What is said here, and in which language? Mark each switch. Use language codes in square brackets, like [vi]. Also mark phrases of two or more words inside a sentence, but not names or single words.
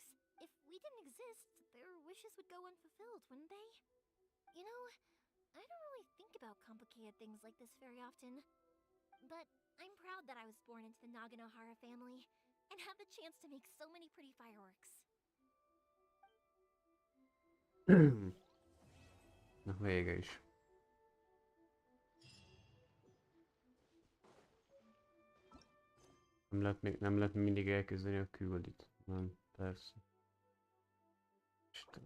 [en] If we didn't exist, their wishes would go unfulfilled, wouldn't they? You know, I don't really think about complicated things like this very often. But I'm proud that I was born into the Naganohara family and have the chance to make so many pretty fireworks. [hu] Na, vége is. Nem lehet mindig elkezdeni a küldit. Nem, persze. Isten.